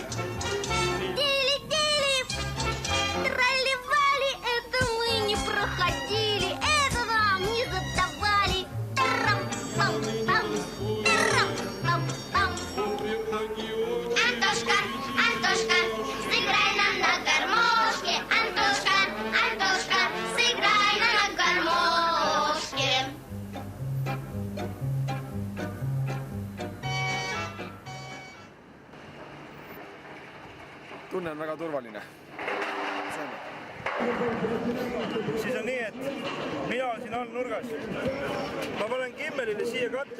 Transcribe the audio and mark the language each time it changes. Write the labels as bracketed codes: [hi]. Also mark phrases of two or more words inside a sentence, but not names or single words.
[ru] Дили-дили, трали-вали, это мы не проходили, это нам не задавали. Тарам-пам-пам, тарам-пам-пам. Антошка, Антошка, сыграй нам на гармошке. Антошка, Антошка, сыграй нам на гармошке. [et] Tunne on väga turvaline. Siis on nii, et mina olen siin all nurgas. Ma panen Kimmelile siia katte.